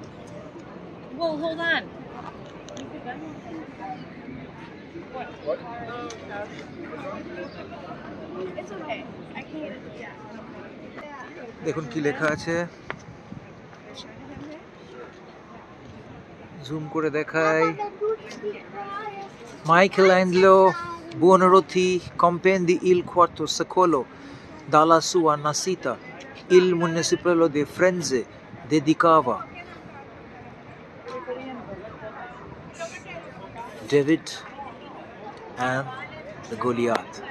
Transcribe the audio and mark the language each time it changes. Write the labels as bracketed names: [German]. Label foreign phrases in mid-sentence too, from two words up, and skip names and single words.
[English] Well, hold on. What? It's okay. I can't. Yeah. [Bangla] দেখুন কি লেখা আছে, জুম করে দেখাই। [Italian] Michelangelo Buonarroti compendi il quarto secolo dalla sua nascita. Il municipio di Firenze dedicava David and the Goliath.